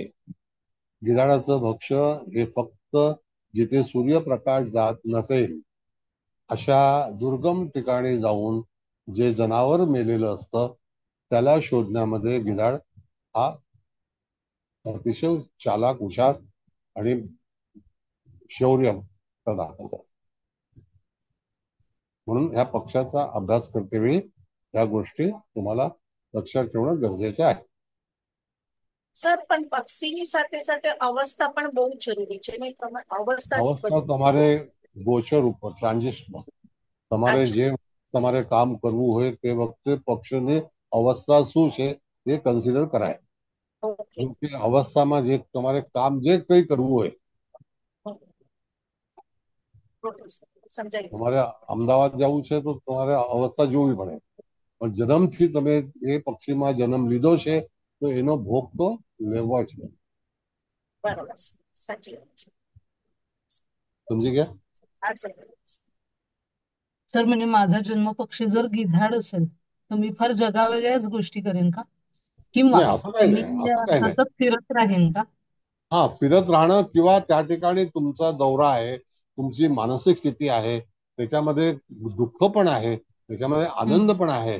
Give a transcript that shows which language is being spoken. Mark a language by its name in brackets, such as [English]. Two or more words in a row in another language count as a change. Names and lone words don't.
[Marathi] गिधाडाचं भक्ष्य हे फक्त जिथे सूर्यप्रकाश जात नसेल अशा दुर्गम ठिकाणी जाऊन जे जनावर मेलेलं असतं त्याला शोधण्यामध्ये गिधाड हा अतिशय चालाक, हुशार आणि शौर्य दाखवतो. म्हणून ह्या पक्षाचा अभ्यास करतेवेळी ह्या गोष्टी तुम्हाला लक्षात ठेवणं गरजेचं आहे. [Gujarati] सर પણ પક્ષીની સાથે સાથે અવસ્થા પણ બહુ જરૂરી છે ને, અવસ્થા અવસ્થા તમારે ગોચર ઉપર ટ્રાન્ઝિશન તમારે જે તમારે કામ કરવું હોય તે વખતે પક્ષની અવસ્થા શું છે એ કન્સિડર કરાય. કેમ કે અવસ્થામાં જે તમારે કામ જે કંઈ કરવું હોય, તમારે અમદાવાદ જવું છે તો તમારે અવસ્થા જોવી પડે, પણ જન્મથી તમે એ પક્ષીમાં જન્મ લીધો છે તો એનો ભોગ તો લેવો જ. બરાબર, સાચી વાત છે. સમજી ગયા? [Marathi] तर म्हणजे माझा जन्मपक्षी जर गिधाड असेल तर मी फार जगावेगळ्याच गोष्टी करेन का, किंवा नाही, असं काही मी नाही, असं काही नाही. सतत फिरत राहीन का? हा, फिरत राहणं किंवा त्या ठिकाणी तुमचा दौरा आहे, तुमची मानसिक स्थिती आहे, त्याच्यामध्ये दुःख पण आहे, त्याच्यामध्ये आनंद पण आहे.